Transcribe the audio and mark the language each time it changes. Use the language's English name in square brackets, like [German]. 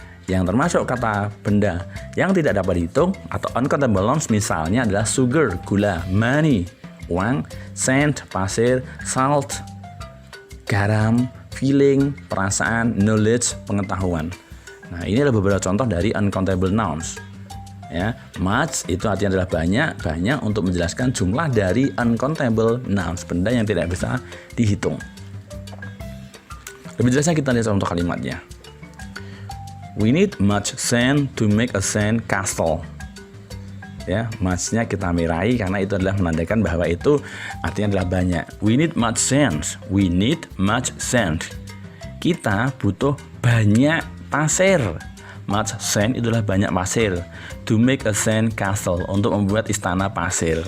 [Indonesian] Yang termasuk kata benda yang tidak dapat dihitung atau uncountable nouns misalnya adalah sugar, gula, money, uang, sand, pasir, salt, garam, feeling, perasaan, knowledge, pengetahuan. Nah, ini adalah beberapa contoh dari uncountable nouns. Ya, much itu artinya adalah banyak, banyak untuk menjelaskan jumlah dari uncountable nouns, benda yang tidak bisa dihitung. Lebih jelasnya kita lihat contoh kalimatnya. [English] We need much sand to make a sand castle. [Indonesian] Ya, much-nya kita mirai karena itu adalah menandakan bahwa itu artinya adalah banyak. [English] We need much sand. We need much sand. [Indonesian] Kita butuh banyak pasir. [English] Much sand [Indonesian] itulah banyak pasir. [English] To make a sand castle, [Indonesian] untuk membuat istana pasir.